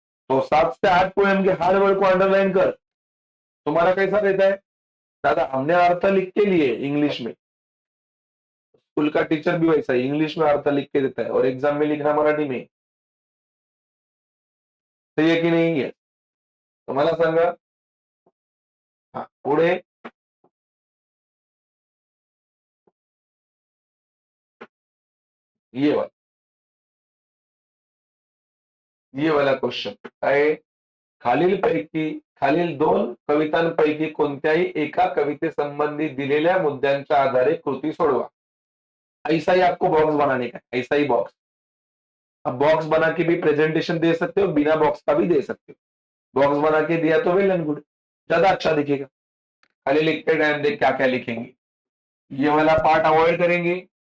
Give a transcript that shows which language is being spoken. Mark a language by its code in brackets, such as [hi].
[hi] तो 7 से 8 पोएम के हार्ड वर्ड को अंडरलाइन कर, तुम्हारा कैसा रहता है, दादा हमने अर्थ लिख के लिए इंग्लिश में, स्कूल का टीचर भी वैसा ही इंग्लिश में अर्थ लिख के देता है और एग्जाम में लिखना मराठी में, सही है की नहीं है, तो [mr] मला सांगा। हा, पुढे [hi] ये वाला, ये वाला क्वेश्चन [mr] काय, खालील 2 कवितांपैकी कोणत्याही एका कवितेसंबंधी दिलेल्या मुद्द्यांच्या आधारे कृती सोडवा। [hi] ऐसा ही आपको बॉक्स बनाने का है, ऐसा ही बॉक्स। अब बॉक्स बना के भी प्रेजेंटेशन दे सकते हो, बिना बॉक्स का भी दे सकते हो। बॉक्स बना के दिया तो वेल एंड गुड, ज्यादा अच्छा दिखेगा। खाली लिखते टाइम देख क्या क्या लिखेंगे, ये वाला पार्ट अवॉइड करेंगे।